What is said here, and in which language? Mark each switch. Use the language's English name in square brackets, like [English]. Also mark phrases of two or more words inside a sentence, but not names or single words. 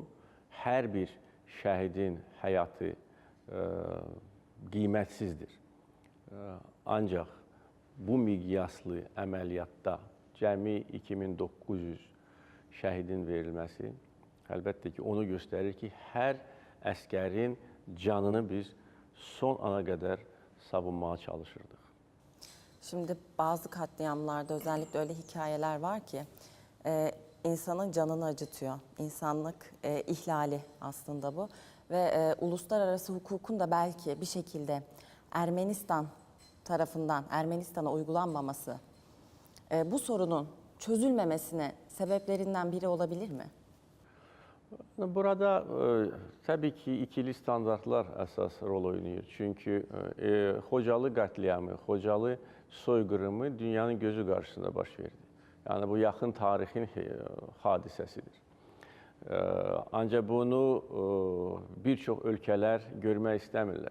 [Azerbaijani] Hər bir şəhidin həyatı qiymətsizdir. Ancaq bu miqyaslı əməliyyatda cəmi 2900 şəhidin verilməsi əlbəttə ki, onu göstərir ki, hər əskərin canını biz son ana qədər savunmaya çalışırdıq. [Turkish] Şimdi bazı katliamlarda özellikle öyle hikayeler var ki insanın canını acıtıyor. İnsanlık ihlali aslında bu. Ve uluslararası hukukun da belki bir şekilde Ermenistan tarafından Ermenistan'a uygulanmaması bu sorunun çözülmemesine sebeplerinden biri olabilir mi? [Azerbaijani] Burada təbii ki, ikili standartlar əsas rol oynayır. Çünki Xocalı qətliamı, Xocalı soyqırımı dünyanın gözü qarşısında baş verdi. Yəni, bu yaxın tarixin hadisəsidir. Ancaq bunu bir çox ölkələr görmək istəmirlər.